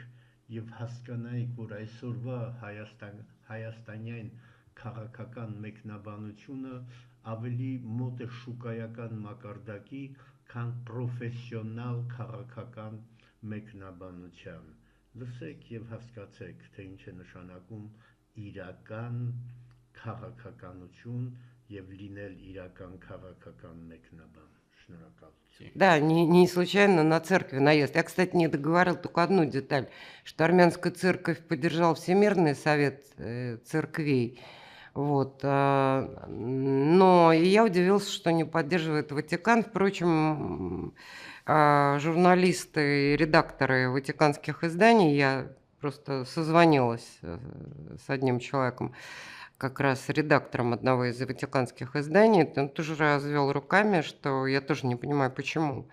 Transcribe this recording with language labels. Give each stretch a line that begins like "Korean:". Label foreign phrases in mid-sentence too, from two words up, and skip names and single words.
Armenian: և հասկանայիք, որ այսօրվա հայաստանյան քաղաքական մեկնաբանությունը ավելի մոտ է շուկայական մակարդակի, քան պրոֆեսիոնալ քաղաքական մեկնաբանության։ Լսեք և հասկացեք, թե ինչ է նշանակում իրական քաղաքականություն և լինել իրական քաղաքական մեկնաբան։ Շնորհակալություն.
Russian: Да, не случайно на церкви наезд. Я, кстати, не договорил только одну деталь, что армянская церковь поддержал Всемирный совет церквей. Вот. Но и я удивился, что не поддерживает Ватикан. Впрочем, журналисты и редакторы ватиканских изданий, я просто созвонилась с одним человеком, как раз редактором одного из ватиканских изданий, он тоже развел руками, что я тоже не понимаю, почему.